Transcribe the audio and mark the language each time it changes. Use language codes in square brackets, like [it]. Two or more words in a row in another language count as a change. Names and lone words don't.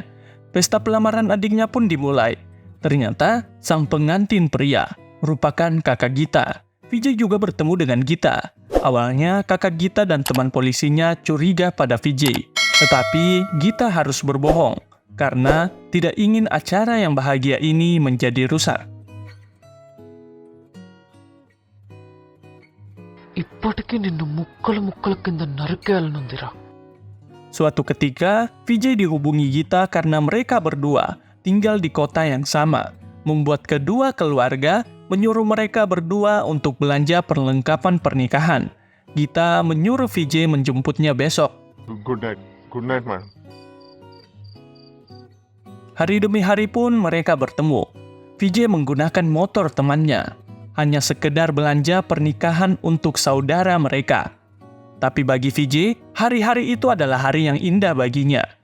[id] Pesta pelamaran adiknya pun dimulai. Ternyata, sang pengantin pria merupakan kakak Gita. Vijay juga bertemu dengan Gita. Awalnya kakak Gita dan teman polisinya curiga pada Vijay. Tetapi Gita harus berbohong karena tidak ingin acara yang bahagia ini menjadi rusak. [te] ఇప్పటికీ నిన్ను ముక్కలు ముక్కల కింద నరికేయాలనుందిరా. [id] Suatu ketika, Vijay dihubungi Gita karena mereka berdua tinggal di kota yang sama, membuat kedua keluarga menyuruh mereka berdua untuk belanja perlengkapan pernikahan. Gita menyuruh Vijay menjemputnya besok. [en] Good night, madam. [id] Hari demi hari pun mereka bertemu. Vijay menggunakan motor temannya, hanya sekedar belanja pernikahan untuk saudara mereka. Tapi bagi Vijay, hari-hari itu adalah hari yang indah baginya.